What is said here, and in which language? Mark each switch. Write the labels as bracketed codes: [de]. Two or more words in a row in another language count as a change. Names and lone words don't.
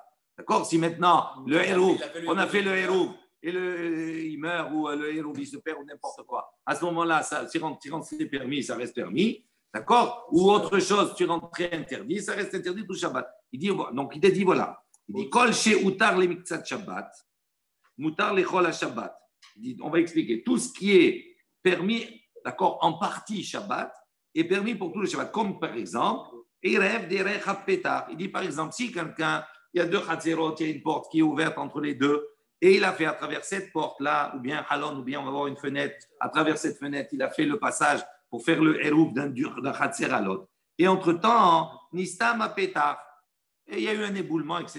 [fr] D'accord? Si maintenant, le Hérouv, on a fait le Hérouv, et il meurt, ou le Hérouv, il se perd, ou n'importe quoi. À ce moment-là, si c'est permis, ça reste permis. D'accord? Ou autre chose, tu rentrais interdit, ça reste interdit tout Shabbat. Donc, il te dit voilà. Il dit [he] כל שהותר למקצת שבת, מותר לכל השבת. [fr] On va expliquer. Tout ce qui est permis, d'accord, en partie Shabbat, est permis pour tout le Shabbat. Comme par exemple, [he] עירוב דרך הפתח. [fr] Il dit par exemple, si quelqu'un, il y a 2 Chatzerot, il y a une porte qui est ouverte entre les deux, et il a fait à travers cette porte-là, ou bien Halon, ou bien on va voir une fenêtre, à travers cette fenêtre, il a fait le passage pour faire le Hérouv d'un Khatser à l'autre. Et entre-temps, [he] נסתם הפתח, [fr] et il y a eu un éboulement, etc.